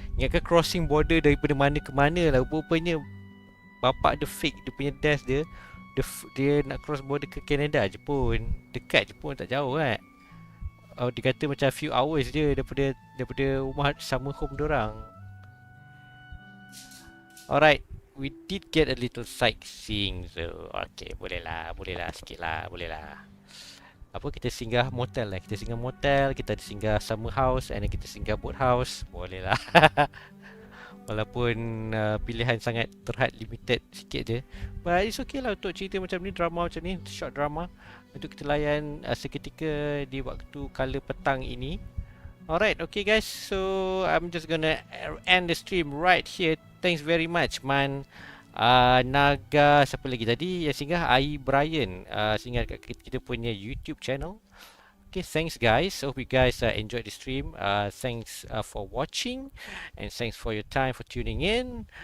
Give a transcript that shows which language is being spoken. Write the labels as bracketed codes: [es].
[ms] Ingatkan crossing border daripada mana ke mana lah. Rupanya bapak dia fake dia punya desk dia. Dia nak cross border ke Canada je pun. Dekat je pun, tak jauh kan. Dia kata macam few hours je daripada rumah sama home dorang. [en] Alright, we did get a little sightseeing. [ms] So, okay, boleh lah sikit lah, boleh lah. Apa, kita singgah motel lah. Kita singgah motel, kita singgah summer house, [en] and then [ms] kita singgah boat house. Boleh lah. Walaupun pilihan sangat terhad, limited sikit je. [en] But it's okay [ms] lah untuk cerita macam ni, drama macam ni, short drama. Untuk kita layan seketika di waktu kala petang ini. [en] Alright, okay guys. So, I'm just gonna end the stream right here. Thanks very much, man. [ms] Naga, siapa lagi tadi yang singgah? Ai Brian, singgah kat kita punya YouTube channel. [en] Okay, thanks guys. Hope you guys enjoyed the stream. Thanks for watching, and thanks for your time for tuning in.